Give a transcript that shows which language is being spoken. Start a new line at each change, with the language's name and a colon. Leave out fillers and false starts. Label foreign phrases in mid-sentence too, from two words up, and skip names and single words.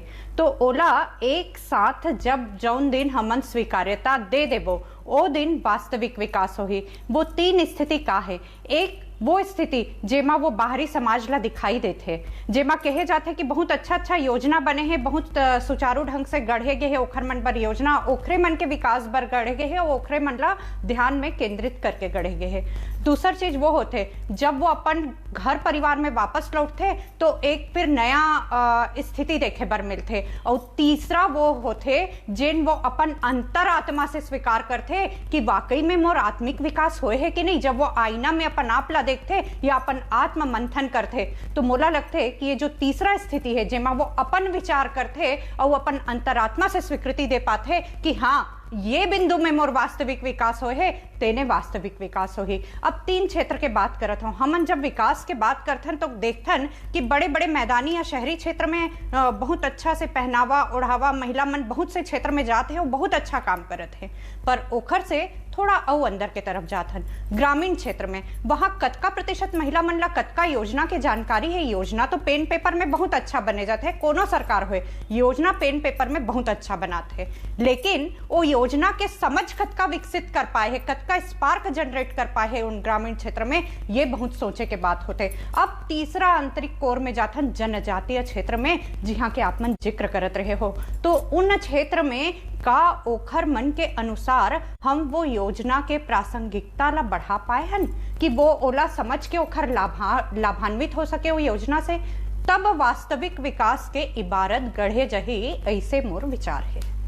Chhattisgarhi: तो ओला एक साथ जब जौन दिन हमन स्वीकार्यता दे देबो ओ दिन वास्तविक विकास होही। वो 3 स्थिति का है। एक वो स्थिति जेमा वो बाहरी समाज ला दिखाई देते, जेमा कहे जाते कि बहुत अच्छा योजना बने हैं, बहुत सुचारू ढंग से गढ़े गए हैं, ओखर मन पर योजना ओखरे मन के विकास बर गढ़े गए हैं, ओखरे मन ला ध्यान में केंद्रित करके गढ़े गए हैं। दूसर चीज वो होते जब वो अपन घर परिवार में वापस लौटते तो एक फिर नया स्थिति देखे बर मिलते। और तीसरा वो होते जिन वो अपन अंतरात्मा से स्वीकार करते कि वाकई में मोर आत्मिक विकास होए है कि नहीं। जब वो आईना में अपन आप ला देखते या अपन आत्म मंथन करते तो मोला लगते कि ये जो तीसरा स्थिति है जेमा वो अपन विचार करते और अपन अंतरात्मा से स्वीकृति दे पाते कि हाँ ये बिंदु में मोर वास्तविक विकास हो है, तेने वास्तविक विकास हो ही। अब 3 क्षेत्र के बात करत हूँ। हमन जब विकास के बात करथन तो देखथन कि बड़े बड़े मैदानी या शहरी क्षेत्र में बहुत अच्छा से पहनावा ओढ़ावा महिला मन बहुत से क्षेत्र में जाते हैं, वो बहुत अच्छा काम करत है। पर ओखर से थोड़ा और अंदर के तरफ जाथन ग्रामीण क्षेत्र में, वहां कतका प्रतिशत महिला मन ला कतका योजना के जानकारी है। योजना तो
English: pen paper
Chhattisgarhi: में बहुत अच्छा बने जाते हैं, कोनो सरकार हो योजना
English: pen paper
Chhattisgarhi: में बहुत अच्छा बनाते हैं, लेकिन वो योजना के समझ कतका विकसित कर पाए है, कतका का
English: spark generate
Chhattisgarhi: कर पाए उन ग्रामीण क्षेत्र में, ये बहुत सोचे के बात होते। अब तीसरा आंतरिक कोर में जाथन जनजातीय क्षेत्र में, जी हाँ के आप मन जिक्र करत रहे हो, तो उन क्षेत्र में का ओखर मन के अनुसार हम वो योजना के प्रासंगिकता ला बढ़ा पाए हन कि वो ओला समझ के ओखर लाभान्वित हो सके वो योजना से, तब वास्तविक विकास के इबारत गढ़े जही, ऐसे मोर विचार है।